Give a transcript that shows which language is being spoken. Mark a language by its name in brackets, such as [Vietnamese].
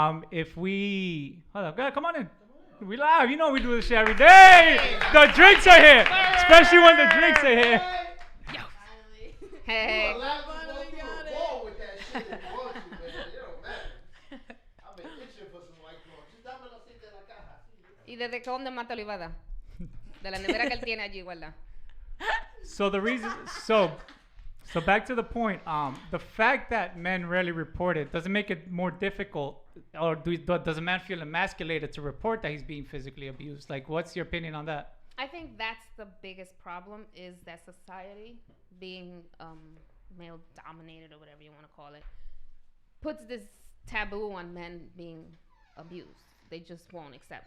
[English] If we hold up, come on in. We live. You know we do this shit every day. The drinks are here, especially when the drinks are here. Finally. Hey. You allowed to go through a wall with that shit if you want to, man. It don't matter. I've been itching for some white claw. Just [Spanish] dame el aceite de la caja. ¿Y desde dónde más te lo iba a dar? De la nevera que él tiene allí, guarda. [English] So the reason, so back to the point. The fact that men rarely report it doesn't make it more difficult, or does a man feel emasculated to report that he's being physically abused? Like, what's your opinion on that? I think that's the biggest problem, is that society, being male dominated or whatever you want to call it, puts this taboo on men being abused. They just won't accept.